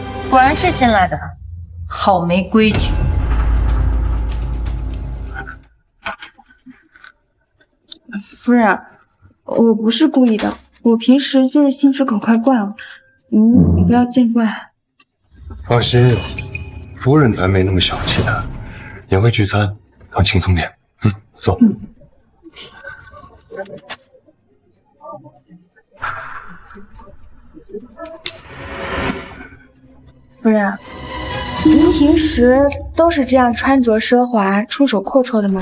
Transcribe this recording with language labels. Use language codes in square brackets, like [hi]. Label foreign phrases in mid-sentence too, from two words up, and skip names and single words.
[zh] 果然是新來的，好沒規矩。夫人，我不是故意的，我平時就是心直口快慣了，你不要見怪。放心，夫人才沒那麼小氣呢。宴會聚餐，要輕鬆點。坐。夫人，您平時都是這樣穿着奢華、出手闊綽的嗎？